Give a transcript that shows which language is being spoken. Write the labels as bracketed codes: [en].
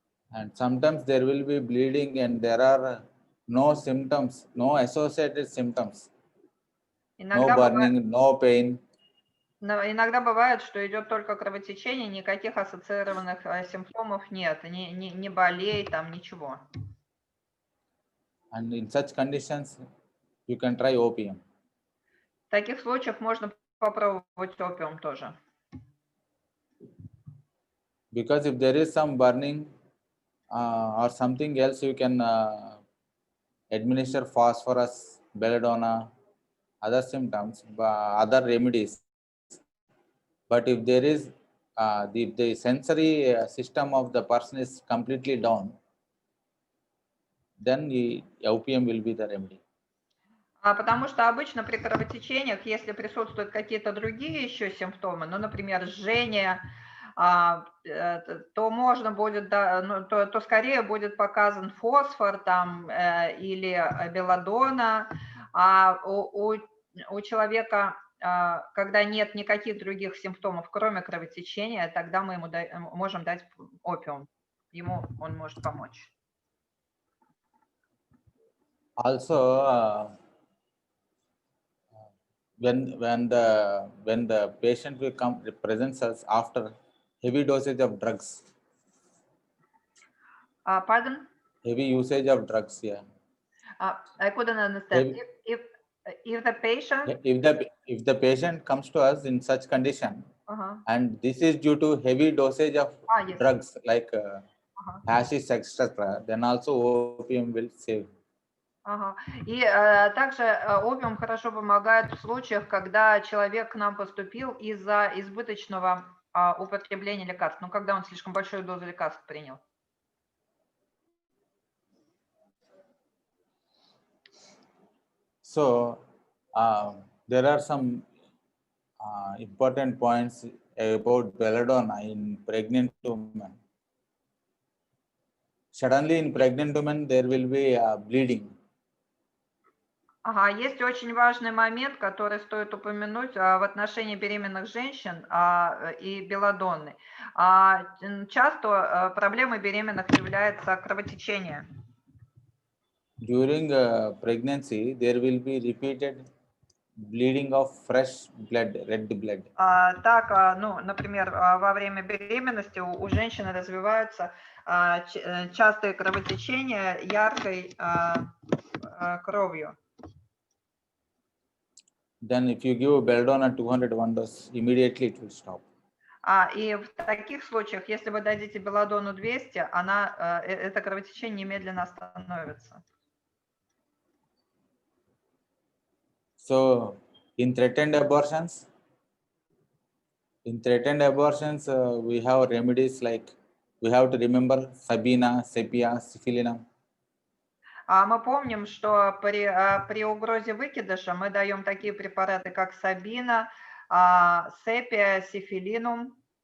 [en] And sometimes there will be bleeding and there are no symptoms, no associated symptoms. No burning, no pain. [ru] Иногда бывает, что идет только кровотечение, никаких ассоциированных симптомов нет, не болей, там ничего. [en] And in such conditions, you can try opium. [ru] В таких случаях можно попробовать опиум тоже. [en] Because if there is some burning or something else, you can administer phosphorus, belladonna, other symptoms, other remedies. But if there is the sensory system of the person is completely down, then the opium will be the remedy. [ru] Потому что обычно при кровотечениях, если присутствуют какие-то другие еще симптомы, ну, например, жжение, то можно будет, то скорее будет показан фосфор там или белладонна, а у у человека, когда нет никаких других симптомов, кроме кровотечения, тогда мы ему можем дать опиум. Ему он может помочь. [en] Also, when the patient will come presents us after heavy dosage of drugs, Pardon? heavy usage of drugs, yeah. I couldn't understand. If the patient, if the patient comes to us in such condition, and this is due to heavy dosage of yes. drugs like hashish, etc., then also opium will save. [ru] И также опиум хорошо помогает в случаях, когда человек к нам поступил из-за избыточного употребления лекарств, ну, когда он слишком большую дозу лекарств принял. [en] So, there are some important points about belladonna in pregnant women. Suddenly in pregnant women, there will be bleeding. [ru] Есть очень важный момент, который стоит упомянуть в отношении беременных женщин и белладонны. Часто проблемой беременных является кровотечение. [en] During pregnancy, there will be repeated bleeding of fresh blood, red blood. [ru] Так, ну, например, во время беременности у женщины развиваются частые кровотечения яркой кровью. [en] Then if you give belladonna 201 dose, immediately it will stop. [ru] И в таких случаях, если вы дадите белладону 200, это кровотечение немедленно остановится. [en] So in threatened abortions, we have remedies like we have to remember Sabina, Sepia, Syphilinum. [ru] Мы помним, что при угрозе выкидыша мы даем такие препараты, как Сабина, Сепия, Сифилинум.